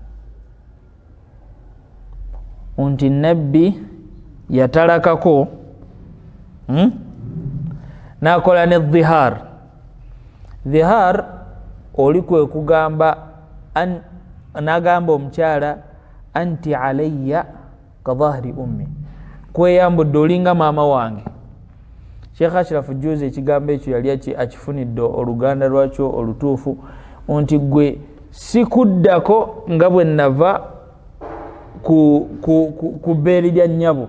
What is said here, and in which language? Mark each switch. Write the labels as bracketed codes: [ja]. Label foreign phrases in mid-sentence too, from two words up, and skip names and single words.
[lg] Nti Nabbi yatalakako nakola ne dhihar. Dhihar oli kwe kugamba nagamba omukyala [ar] anti alayya ka dhahri ummi, [lg] kweyambudde olinga maama wange. Sheikh Ashraf Juzi ekigambo ekyo yali akifunidde oluganda lwakyo olutuufu nti gwe sikuddako nga bwe nava ku bbeeri lya nnyabo.